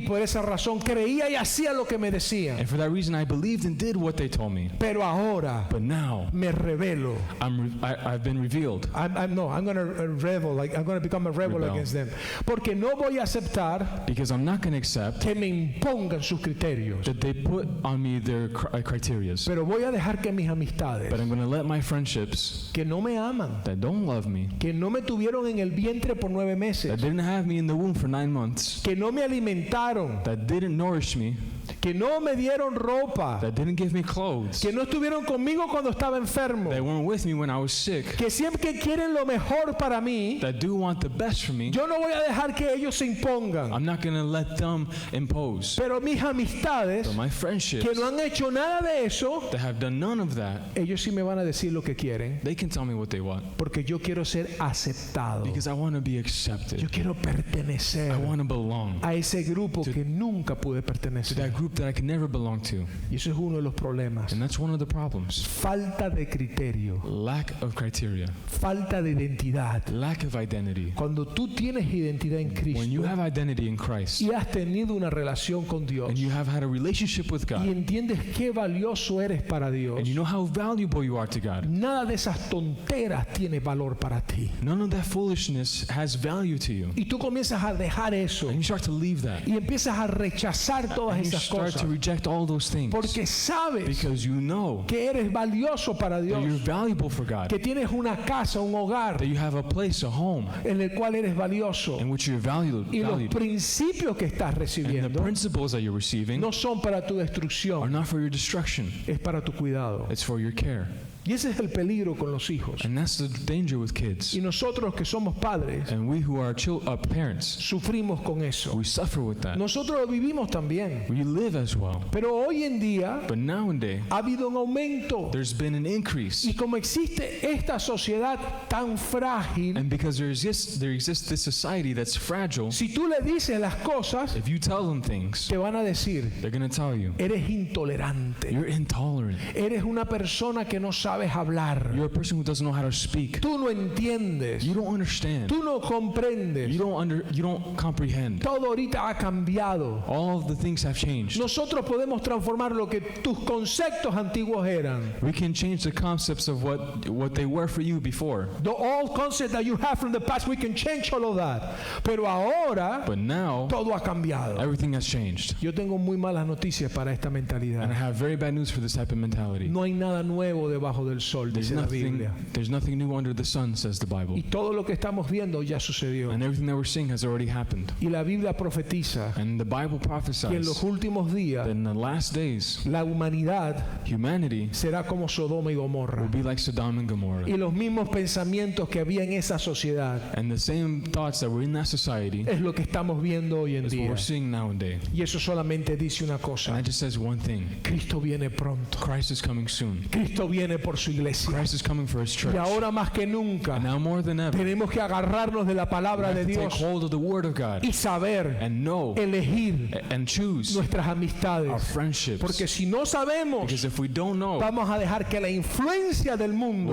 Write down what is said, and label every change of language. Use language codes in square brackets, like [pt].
[es] por esa razón creía y hacía lo que me decían. [en] And for that reason, I believed and did what they told me. [es] Pero ahora [en] But now, [es] me revelo. [en] I've been revealed. I'm going to rebel, like I'm going to become a rebel Rebel. against them. [es] Porque no voy a aceptar [en] Because I'm not going to accept [es] que me impongan sus criterios. [en] that they put on me their criteria. [es] Pero voy a dejar que mis amistades, [en] But I'm going to let my friendships [es] que no me aman, [en] that don't love me, [es] que no me tuvieron en el vientre por 9 [en] that [es] meses, [en] didn't have me in the womb for 9 months, [es] que no me alimentaron, [en] that didn't nourish me, [es] que no me dieron ropa, [en] that didn't give me clothes, [es] que no estuvieron conmigo cuando estaba enfermo, [en] that weren't with me when I was sick, [es] que siempre quieren lo mejor para mí. [en] that do want the best for me, [es] Yo no voy a dejar que ellos se impongan. [en] I'm not going to let them impose. [es] Pero mis amistades [en] But my friendships [es] que no han hecho nada de eso, [en] that have done none of that, [es] ellos sí me van a decir lo que quieren, [en] they can tell me what they want. [es] porque yo quiero ser aceptado. [en] Because I want to be [es] Yo [en] accepted. [es] quiero pertenecer [en] I want to belong [es] a ese grupo que nunca pude [en] to [es] pertenecer. [en] that group group that I can never belong to. [es] Y eso es uno de los problemas. [en] And that's one of the problems. [es] Falta de criterio, [en] Lack of criteria, [es] falta de identidad. [en] lack of identity. [es] Cuando tú tienes identidad en [en] When you [es] Cristo [en] have identity in Christ [es] y has tenido una relación con Dios [en] and you have had a relationship with [es] y [en] God [es] entiendes qué valioso eres para Dios, [en] and you know how valuable you are to God, [es] nada de esas tonteras tiene valor para ti. [en] none of that foolishness has value to you. [es] Y tú comienzas a dejar eso [en] And you start to leave that. [es] y empiezas a rechazar todas [en] And you [es] esas [en] start [es] cosas [en] to reject all those things [es] porque sabes [en] because you know [es] que eres valioso para [en] that you're [es] Dios, [en] valuable for God, [es] que tienes una casa, un hogar [en] that you have a place, a home [es] en el cual eres valioso [en] in which you're valued. [es] y los [en] valued. [es] principios que estás [en] And the [es] recibiendo [en] principles that you're receiving [es] no son para tu [en] are [es] destrucción, [en] not for your destruction, [es] es para tu cuidado. [en] it's for your care. [es] Y ese es el peligro con los hijos. [en] And that's the danger with kids. [es] Y nosotros que somos padres [en] And we who are parents, [es] sufrimos con eso. [en] we suffer with that. [es] Nosotros lo vivimos también. [en] We live as well. [es] Pero hoy en día [en] But nowadays, [es] ha habido un aumento. [en] there's been an increase. [es] Y como existe esta sociedad tan frágil, [en] And because there exists this society that's fragile, [es] si tú le dices las cosas, [en] if you tell them things, [es] te van a decir, [en] they're going to tell you, [es] eres intolerante, [en] you're intolerant. [es] eres una persona que no sabes hablar, [en] You're a person who doesn't know how to speak. [es] tú no entiendes, [en] You don't understand. [es] tú no comprendes, [en] You don't comprehend. [es] todo ahorita ha cambiado. [en] All of the things have changed. [es] Nosotros podemos transformar lo que tus conceptos antiguos eran. [en] We can change the concepts of what they were for you before. The old concept that you have from the past, we can change all of that. [es] Pero ahora [en] But now, [es] todo ha cambiado. [en] everything has changed. [es] Yo tengo muy malas noticias para esta [en] And I [es] mentalidad. [en] have very bad news for this type of mentality. [es] No hay nada nuevo debajo del sol, dice la Biblia. [en] There's nothing new under the sun, says the Bible. [es] Y todo lo que estamos viendo ya sucedió. [en] And everything that we're seeing has already happened. [es] Y la Biblia profetiza [en] And the Bible [es] que en [en] prophesies [es] los últimos [en] that [es] días [en] in the last days, [es] la humanidad [en] humanity [es] será como Sodoma y Gomorra. [en] will be like Sodom and Gomorrah. [es] Y los mismos pensamientos que había en esa sociedad [en] And the same thoughts that were in that society [es] es lo que estamos viendo hoy en [en] is what [es] día. [en] we're seeing nowadays. [es] Y eso solamente dice una [en] And [es] cosa. [en] that just says one thing. [es] Cristo viene pronto. [en] Christ is coming soon. [es] Cristo viene por su iglesia. [en] Christ is coming for his church. [es] Y ahora más que nunca [en] And now more than ever, [es] tenemos que agarrarnos de la [en] we [es] palabra [en] have [es] de [en] to take [es] Dios [en] hold of the Word of God [es] y saber [en] and know [es] elegir [en] and choose [es] nuestras [en] our [es] amistades. [en] friendships. [es] Porque si no sabemos, [en] Because if we don't know, [es] vamos a dejar que la influencia del mundo